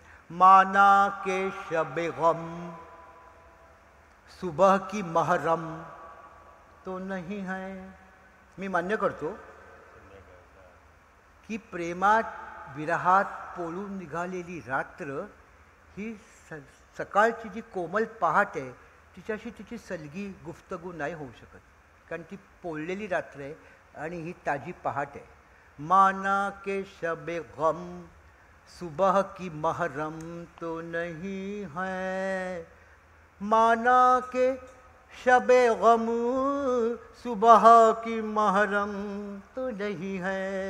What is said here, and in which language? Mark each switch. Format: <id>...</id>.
<hi>माना के शब गम सुबह की महरम तो नहीं है.</hi> <mr>मी मान्य करतो की प्रेमात विरहात पोळून निघालेली रात्र ही सकाळची जी कोमल पहाट आहे तिच्याशी तिची सलगी गुफ्तगू नाही होऊ शकत, कारण ती पोळलेली रात्र आहे आणि ही ताजी पहाट आहे.</mr> <hi>माना के शब गम सुबह की महरम तो नहीं है. माना के शब गम सुबह की महरम तो नहीं है.</hi>